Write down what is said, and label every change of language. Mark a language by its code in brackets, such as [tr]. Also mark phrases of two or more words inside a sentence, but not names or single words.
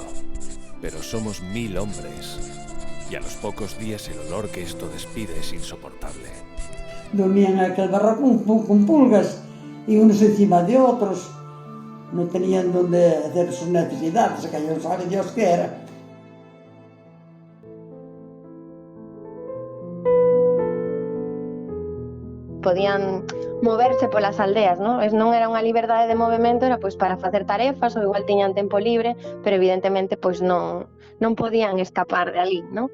[es] Pero somos 1000 hombres, y a los pocos días el olor que esto despide es insoportable. Dormían en aquel barraco con pulgas, y unos encima de otros. No tenían donde hacer sus necesidades, que yo sabe Dios qué era. [gl] Podían moverse polas aldeas, non? Non era unha liberdade de movimento, era pois para facer tarefas, ou igual tiñan tempo libre, pero evidentemente pois non podían escapar de ali, non?